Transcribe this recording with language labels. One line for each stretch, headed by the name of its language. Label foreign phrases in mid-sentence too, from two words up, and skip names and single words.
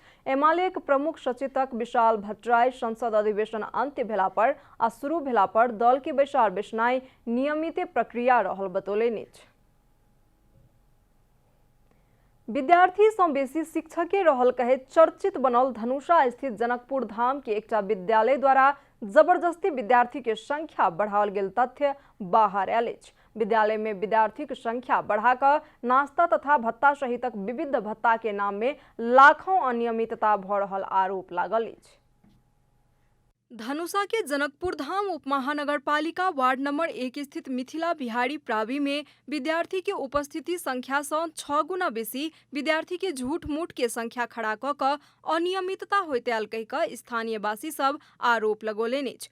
Maithili: एमाले के प्रमुख सचेतक विशाल भट्टराई संसद अधिवेशन अंत्य भेला पर आ शुरू भेला पर दल के बैसार बैसनाई नियमित प्रक्रिया रहल बतौलनि अछि। विद्यार्थी सँ बेसी शिक्षके रहल कहे चर्चित बनल धनुषा स्थित जनकपुर धाम के एकटा विद्यालय द्वारा जबरदस्ती विद्यार्थी के संख्या बढ़ाओल गेल तथ्य बाहर आयल अछि। विद्यालय में विद्यार्थी के संख्या बढ़ाकर नाश्ता तथा भत्ता सहितक विविध भत्ता के नाम में लाखों अनियमितता भ रहल आरोप लागल अछि। धनुषा के जनकपुर धाम उपमहानगरपालिका वार्ड नंबर 1 स्थित मिथिला बिहारी प्रावि में विद्यार्थी के उपस्थिति संख्या से 6 गुना बेसी विद्यार्थी के झूठ मूठ के संख्या खड़ा क अनियमितता होते आयल कहि स्थानीय वासी सब आरोप लगौलनि अछि।